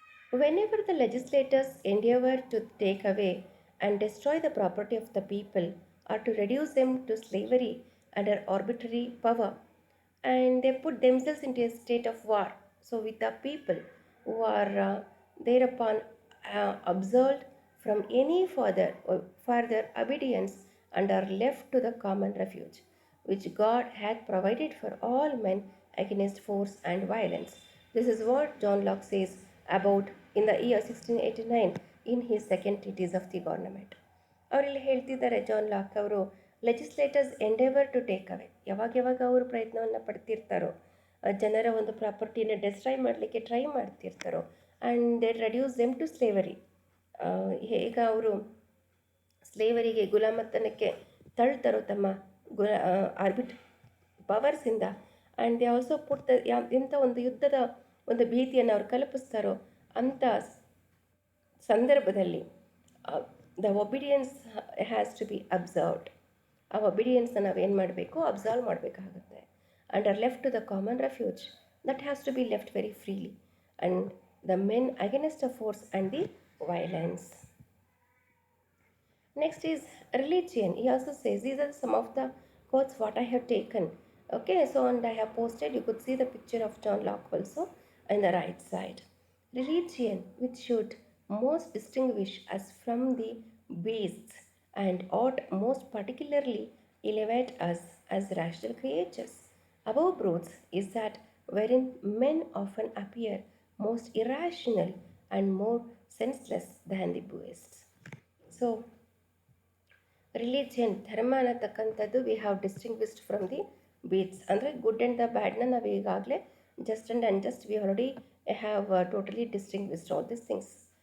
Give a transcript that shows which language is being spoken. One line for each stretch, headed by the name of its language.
English: Whenever the legislators endeavor to take away and destroy the property of the people or to reduce them to slavery under arbitrary power, and they put themselves into a state of war, so with the people who are thereupon absolved from any further obedience and are left to the common refuge which God hath provided for all men against force and violence. This is what John Locke says about in the year 1689 in his second treatise of the government.
Kannada: ಅವರಲ್ಲಿ ಹೇಳ್ತಿದ್ದಾರೆ John lock ಅವರು,
English: legislators endeavour to take away,
Kannada: ಯಾವಾಗ ಅವರು ಪ್ರಯತ್ನವನ್ನು ಪಡ್ತಿರ್ತಾರೋ, ಜನರ ಒಂದು ಪ್ರಾಪರ್ಟಿನ destroy ಮಾಡಲಿಕ್ಕೆ try ಮಾಡ್ತಿರ್ತಾರೋ,
English: and they reduce them to slavery,
Kannada: ಹೇಗ ಅವರು ಸ್ಲೇವರಿಗೆ ಗುಲಾಮತನಕ್ಕೆ ತಳ್ತಾರೋ ತಮ್ಮ ಆರ್ಬಿಟ್ ಪವರ್ಸಿಂದ,
English: and they also put
Kannada: ಎಂಥ ಒಂದು ಯುದ್ಧದ ಒಂದು ಭೀತಿಯನ್ನು ಅವ್ರು ಕಲ್ಪಿಸ್ತಾರೋ ಅಂಥ ಸಂದರ್ಭದಲ್ಲಿ
English: The obedience has to be observed.
Kannada: ಆ ಒಬಿಡಿಯನ್ಸ್ನ ನಾವೇನು ಮಾಡಬೇಕು, ಅಬ್ಸರ್ವ್ ಮಾಡಬೇಕಾಗುತ್ತೆ.
English: And are left to the common refuge that has to be left very freely, and the men against the force and the violence. Next is religion. He also says, these are some of the quotes what I have taken. Okay, so and I have posted, you could see the picture of John Locke also on the right side. Religion which should most distinguish us from the beasts and ought most particularly elevate us as rational creatures above brutes is that wherein men often appear most irrational and more senseless than the beasts. So religion,
Kannada: ಧರ್ಮ ಅನ್ನತಕ್ಕಂಥದ್ದು
English: we have distinguished from the beasts, ಅಂದರೆ good and the ಬ್ಯಾಡ್ನ
Kannada: ನಾವು ಈಗಾಗಲೇ
English: Just and unjust we already have totally distinguished all this things.